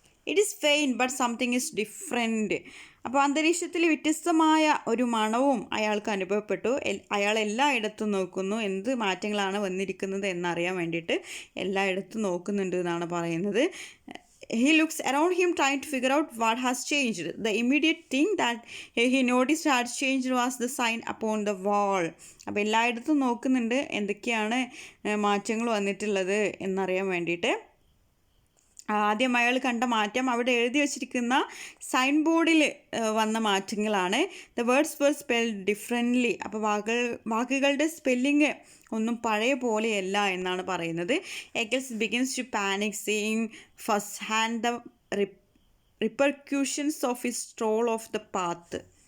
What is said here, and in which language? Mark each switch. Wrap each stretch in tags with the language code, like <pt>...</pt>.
<en>It is fine but something is different.</en> <ml>അപ്പോൾ അന്തരീക്ഷത്തിൽ വ്യത്യസ്തമായ ഒരു മണവും അയാൾക്ക് അനുഭവപ്പെട്ടു. അയാൾ എല്ലായിടത്തും നോക്കുന്നു, എന്ത് മാറ്റങ്ങളാണ് വന്നിരിക്കുന്നത് എന്നറിയാൻ വേണ്ടിയിട്ട് എല്ലായിടത്തും നോക്കുന്നുണ്ട് എന്നാണ് പറയുന്നത്.</ml> <en>He looks around him trying to figure out what has changed. The immediate thing that he noticed had changed was the sign upon the wall.</en> <ml>അപ്പോൾ എല്ലായിടത്തും നോക്കുന്നുണ്ട് എന്തൊക്കെയാണ് മാറ്റങ്ങൾ വന്നിട്ടുള്ളത് എന്നറിയാൻ വേണ്ടിയിട്ട്. ആദ്യം അയാൾ കണ്ട മാറ്റം അവിടെ എഴുതി വച്ചിരിക്കുന്ന സൈൻ ബോർഡിൽ വന്ന മാറ്റങ്ങളാണ്.</ml> <en>The words were spelled differently.</en> <ml>അപ്പോൾ വാക്കുകളുടെ സ്പെല്ലിങ് ഒന്നും പഴയ പോലെയല്ല എന്നാണ് പറയുന്നത്.</ml> <en>Eccles begins to panic seeing first hand the repercussions of his stroll off the path.</en>